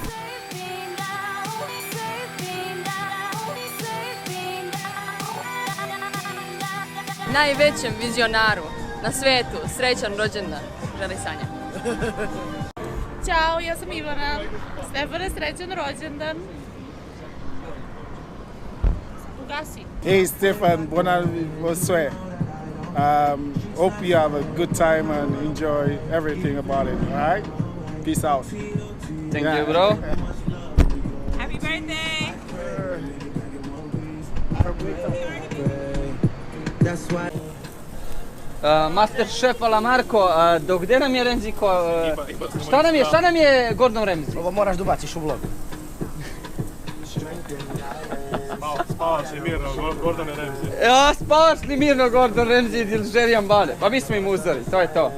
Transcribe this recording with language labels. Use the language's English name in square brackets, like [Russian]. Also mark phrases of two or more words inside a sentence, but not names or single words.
[Serbian] Najvećem vizionaru na svetu, srećan rođendan, želi Sanja. Ćao, ja sam Ivana. Stefane, srećan rođendan. Ugasi. [French] Hey Stefan, bon anniversaire. [English] Hope you have a good time and enjoy everything about it, alright? Peace out. Thank you, bro. Happy birthday. [Serbian] Master šef ala Marko, do gdje nam je Remzi šta nam je Gordon Ramsay? Ovo moraš da ubaciš u vlog. Spavaš li mirno, Gordon Ramsay? Ja, spavaš li mirno Gordon Ramsay ili Jerry Ambale? Pa mi smo im uzeli, to je to.